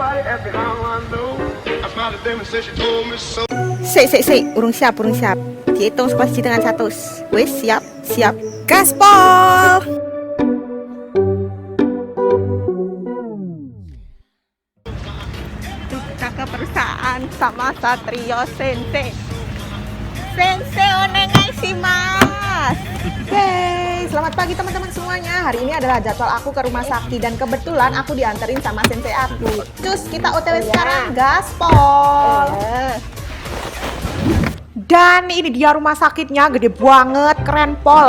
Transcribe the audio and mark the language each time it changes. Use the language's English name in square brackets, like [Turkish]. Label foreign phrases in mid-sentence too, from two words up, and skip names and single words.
[Javanese] Urung siap, urung siap. [Indonesian] Dihitung sekelas dengan 1. Wes, siap, siap. Gaspol! Kita ke perusahaan sama Satrio Sensei. [Japanese] 先生お願いします. [Indonesian] Yeay, selamat pagi teman-teman semuanya. Hari ini adalah jadwal aku ke rumah sakit dan kebetulan aku dianterin sama sensei aku. Cus, kita OTW sekarang, gaspol. Dan ini dia rumah sakitnya, gede banget, keren pol.